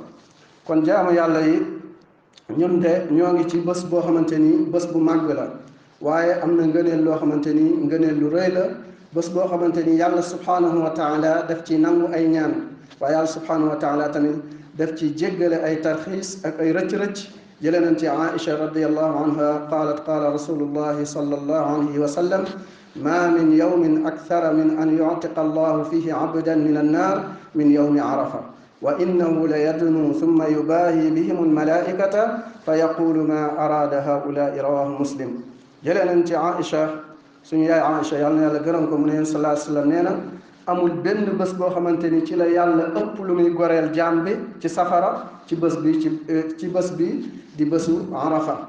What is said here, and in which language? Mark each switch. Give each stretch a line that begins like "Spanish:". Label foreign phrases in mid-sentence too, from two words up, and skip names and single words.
Wolof: kon jaamu yàlla yi ñun de ñoo ngi ci bés boo xamante ni bés bu màgg la, waaye am na ngëneel loo xamante ni ngëneel lu rëy la, bés boo xamante ni yàlla
Arabic: سبحانه وتعالى
Wolof: def ci nangu ay ñaan, waaye yàlla
Arabic: سبحانه وتعالى
Wolof: tamit def ci jéggale ay tarxiis ak ay rëcc-rëcc. jëlee nañ ci
Arabic: Aïcha radiyallahu anha قالت قال رسول الله صلى الله عليه وسلم ما من يوم أكثر من أن يعتق الله فيه عبدا من النار من يوم عرفة وإنه ليدنو ثم يباهي بهم الملائكة فيقول ما أراد هؤلاء رواه مسلم.
Wolof: jëlee nañ ci Aïcha, suñu yaay Aïcha yàlla na yàlla gërëm ko, mu ne
Arabic: صلى الله عليه وسلم
Wolof: nee na amul benn bés boo xamante ni ci la yàlla ëpp lu muy goreel jaam bi ci safara ci bés bi ci bés bi di bésu arafa.